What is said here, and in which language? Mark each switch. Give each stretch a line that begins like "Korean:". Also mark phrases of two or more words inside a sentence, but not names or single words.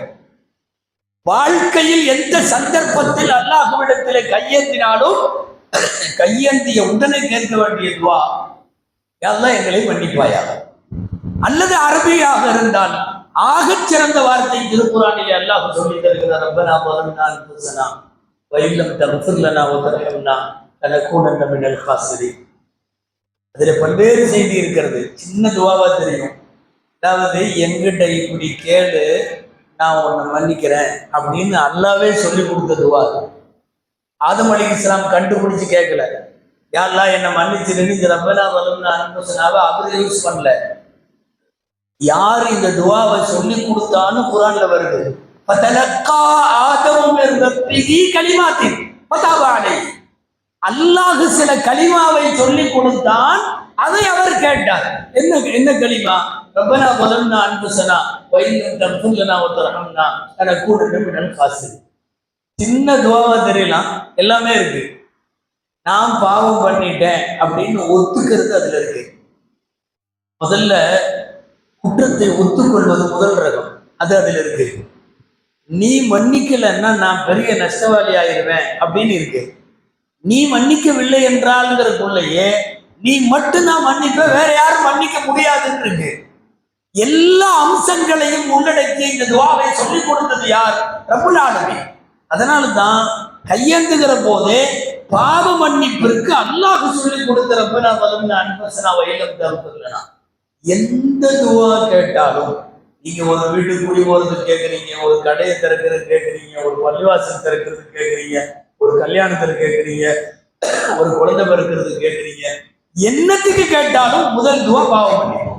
Tamil: வாழ்க்கையில் எந்த சந்தர்ப்பத்தில் அல்லாஹ்விடத்திலே கையேந்தினாலும் கையேந்திய உடனே கேட்க வேண்டிய துவா, அல்லாஹ் எங்களை மன்னிப்பாயாக. அல்லது அரபியாக இருந்தால் ஆகச் சிறந்த வார்த்தை திருக்குறானிலே அல்லாஹ் சொல்லி தருகிறார்,
Arabic: ரப்பனா ظلمنا أنفسنا وإن لم تغفر لنا وترحمنا لنكونن من الخاسرين.
Tamil: அதுல பல்வேறு செய்தி இருக்கிறது. சின்ன துவாவா தெரியும். அதாவது, எங்கிட்ட இப்படி கேளு, நான் உன்னை மன்னிக்கிறேன் அப்படின்னு அல்லாவே சொல்லி கொடுத்த துவா. ஆதம் அலைஹிஸ்ஸலாம் கண்டுபிடிச்சு கேட்கல, யா அல்லாஹ் என்னை மன்னிச்சிருன்னு
Arabic: ரப்பனா ظلمنا أنفسنا
Tamil: அவரு யூஸ் பண்ணல. யார் இந்த துவாவை சொல்லி கொடுத்தான்னு குர்ஆன்ல வருது.
Arabic: فتلقى آدم من ربه كلمات فتاب عليه.
Tamil: அல்லாஹ் சில கலிமாவை சொல்லி கொடுத்தான், அதை அவர் கேட்டார். என்ன கலிமா?
Arabic: ரப்பனா ظلمنا أنفسنا وإن لم تغفر لنا وترحمنا لنكونن من الخاسرين.
Tamil: சின்ன துவாவா தெரியலாம், எல்லாமே இருக்கு. நான் பாவம் பண்ணிட்டேன் அப்படின்னு ஒத்துக்கிறது அதுல இருக்கு. முதல்ல குற்றத்தை ஒத்துக்கொள்வது முதல் ரகம், அது அதில் இருக்கு. நீ மன்னிக்கலைன்னா நான் பெரிய நஷ்டவாளி ஆயிருவேன் அப்படின்னு இருக்கு. நீ மன்னிக்கவில்லை என்றால்ங்கிறதுக்குள்ளேயே நீ மட்டும் நான் மன்னிப்ப, வேற யாரும் மன்னிக்க முடியாதுன்னு இருக்கு. எல்லா அம்சங்களையும் உள்ளடக்கிய இந்த துவாவை சொல்லிக் கொடுத்தது யார்?
Arabic: رب العالمين.
Tamil: அதனால தான் கையேந்துகிற போதே பாவ மன்னிப்பிற்கு அல்லாஹ் சொல்லிக் கொடுத்த
Arabic: ரப்பனா ظلمنا أنفسنا وإن لم تغفر لنا.
Tamil: எந்த துவா கேட்டாலும், நீங்க ஒரு வீட்டுக்கு குடி போறது கேட்குறீங்க, ஒரு கடையை திறக்கிறது கேட்குறீங்க, ஒரு பள்ளிவாசல் திறக்கிறது கேட்குறீங்க, ஒரு கல்யாணத்துல கேட்குறீங்க, ஒரு குழந்தை பிறக்கிறது கேட்குறீங்க, என்னத்துக்கு கேட்டாலும் முதல் துவா பாவம் பண்ணிப்போம்.